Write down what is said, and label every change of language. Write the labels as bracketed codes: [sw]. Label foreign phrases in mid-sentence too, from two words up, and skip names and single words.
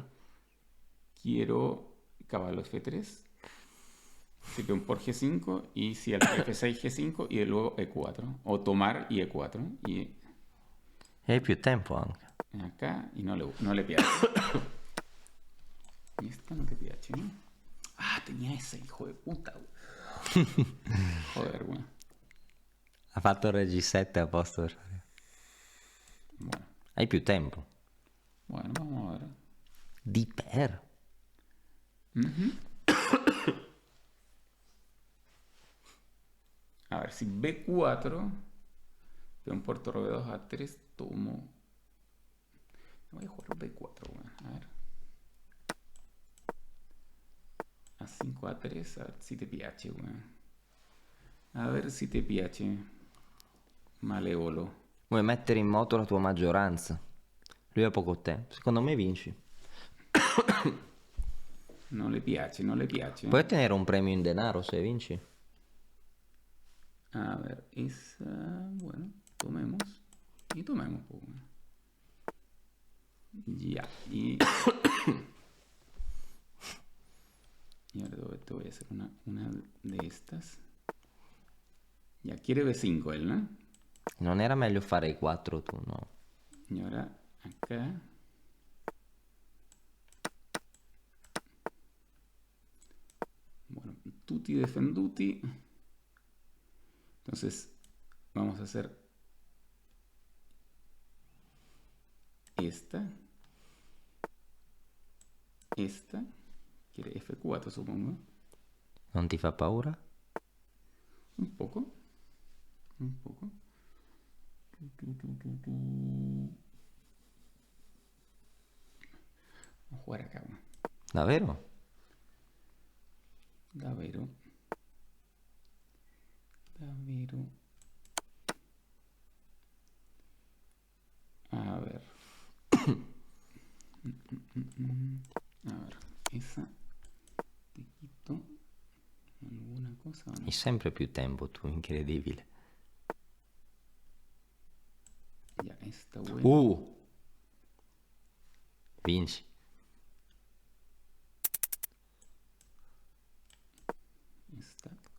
[es] Quiero caballo F3. Si peón por G5 y si al F6 G5 y luego E4. O tomar y E4. Y [it] E hai più tempo anche. [es] acá y no [it] le piace. [es] Y esta no te piace, ¿no? Ah, tenía esa, hijo de puta. Joder, güey. [it] Ha fatto il G7 a posto per fare. [es] Bueno, [it] Hai più tempo. [es] bueno, vamos a ver. [it] Di per. [es] A ver, si B4, peón por torre B2 A3, tomo. Voy a jugar B4, bueno, a ver. A5 A3, a ver si te piace, bueno. A ver si [it] ti piace. Malevolo. Vuoi mettere in moto la tua maggioranza. Lui ha poco tempo. Secondo me vinci. Non le piace, non le piace. Puoi ottenere un premio in denaro se vinci. [es] A ver, esa. Bueno, tomemos. Y tomemos, pues, bueno. Ya, y. Y ahora te voy a hacer una de estas. Ya, quiere B5 él, ¿no? [it] Non era meglio fare i 4 tu, no? [es] Y ahora acá. Bueno, [it] tutti defenduti. [es] Entonces, vamos a hacer esta. Esta. Quiere F4, supongo. [it] Non ti fa paura? Un poco. Un poco. [es] Vamos a jugar acá, bueno. [it] Davvero? Davvero. Davvero. [es] A ver. A ver. Esa. Te quito. ¿Alguna cosa o no? [it] Hai sempre più tempo tu, incredibile. [es] Ya, esta buena. [it] Vinci. [es] Esta.